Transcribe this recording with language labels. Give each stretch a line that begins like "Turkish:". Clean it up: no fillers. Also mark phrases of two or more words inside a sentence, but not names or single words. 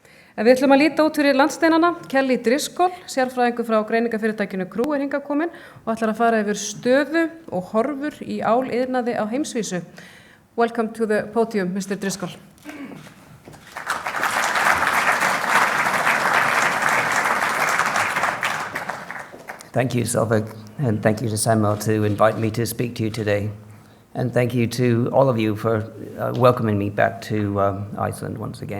Icelandic: En við ætlum að líta út fyrir landsteinana. Kelly Driscoll, sérfræðingur frá greiningarfyrirtækinu er hingað komin og ætlar að fara yfir stöðu og horfur í áliðnaði á heimsvísu.
English: Welcome to the podium, Mr. Driscoll. Thank you, Sylvia, and thank you to Samál to invite me to speak to you today. And thank you to all of you for welcoming me back to Iceland once again.